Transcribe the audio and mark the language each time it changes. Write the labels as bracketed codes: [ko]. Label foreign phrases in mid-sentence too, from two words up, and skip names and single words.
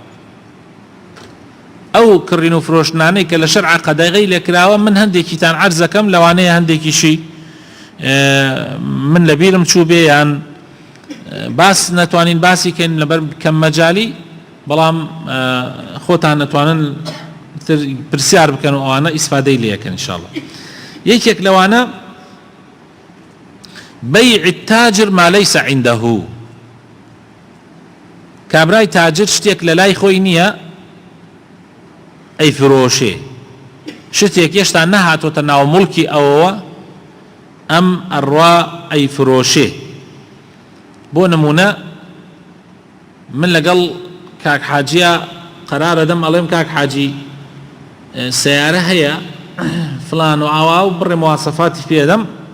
[ckb] ئەو کڕین و فرۆشتنانەی کە لە شەرعا قەدەغەی لێ کراوە من هەندێکیتان عەرزەکەم لەوانەیە هەندێکیشی من لەبیرم چوو بێ یان باس نەتوانین باسی کەین لەبەر کەم مەجالی بەڵام خۆتان نەتوانن پرسیار بکەن و ئەوانە ئیسفادەی لێەکەن ئینشاءالله یەکێک لەوانە [ar] بەیع التاجر ما ليس عنده [ckb] کابرای تاجر شتێک لە لای خۆی نییە ئەیفرۆشێ شتێک هێشتا نەهاتۆتە ناو موڵکی ئەوەوە ئەم ئەڕوا ئەیفرۆشێ بۆ نمونە من لەگەڵ کاک حاجیە قەرارە دەم ئەڵێم کاک حاجی سیارە هەیە فلان و ئاوا و بڕێ مواصفاتی پێدەم